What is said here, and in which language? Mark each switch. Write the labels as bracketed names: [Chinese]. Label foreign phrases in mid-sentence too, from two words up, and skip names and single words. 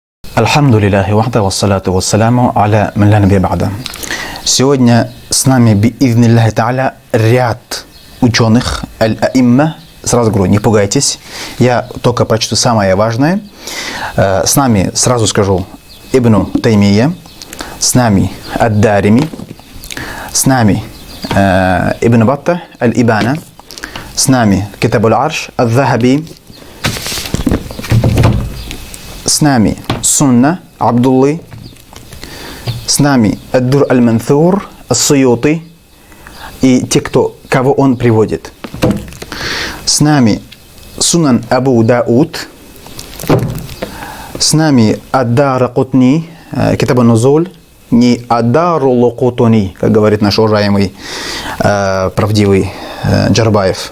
[Arabic] الحمد لله وحده والصلاة والسلام على من لا نبي بعده. [Russian] Сегодня с нами [Arabic] بإذن الله تعالى [Russian] ряд ученых, аль-аимма. Сразу говорю, не пугайтесь, я только прочту самое важное. С нами, сразу скажу, Ибн Таймия, с нами ад-Дарими, с нами Ибн Батта, аль-Ибана, с нами Китаб аль-Арш, ад-Захаби, с нами Сунна, Абдуллы, с нами Ад-Дур аль-Мансур, Ас-Суюти и те, кого он приводит. С нами Сунан Абу Дауд, с нами Ад-Даракутни, Китаб ан-Нузуль, не Ад-Дарулукутуни, как говорит наш уважаемый правдивый Джарбаев.